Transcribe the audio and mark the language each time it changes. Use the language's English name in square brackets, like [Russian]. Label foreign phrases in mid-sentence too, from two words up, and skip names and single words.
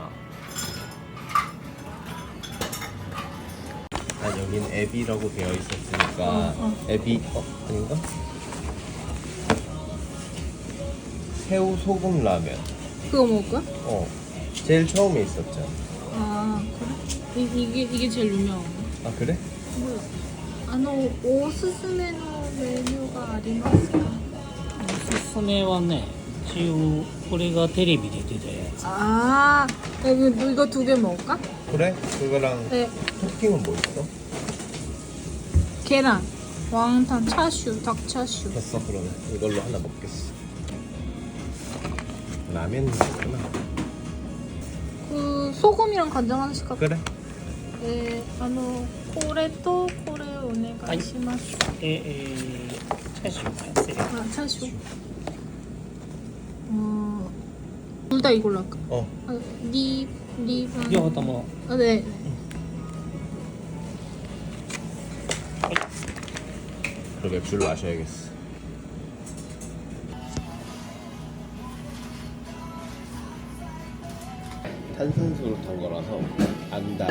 [Korean] 여긴 에비라고 되어 있었으니까 에비 아닌가? 새우 소금 라면. 그거 먹을 거야? 제일 처음에 있었잖아. 아, 그래? 이게 제일 유명한 거? 아 그래? [Japanese] おすすめのメニューがありますか？おすすめはね、一応これがテレビで出たやつ。 [Korean] 아, 이거 두 개 먹을까? 그래? 그거랑 네. 토핑은 뭐 있어? 계란, 왕탄, 차슈, 닭차슈. 됐어 그러면 이걸로 하나 먹겠어. 라면 있구나. 그 소금이랑 간장 하나씩 할까? 그래? 네, [Japanese] これとこれお願いします。で、チャーシュー完成。 [Korean] 아, 차슈. 둘 다 이걸로 할까? 리반. [Japanese] 両方とも [Korean] 아, 네. 그럼 맥주를 마셔야겠어. 탄산수로 탄 거라서 안 달아.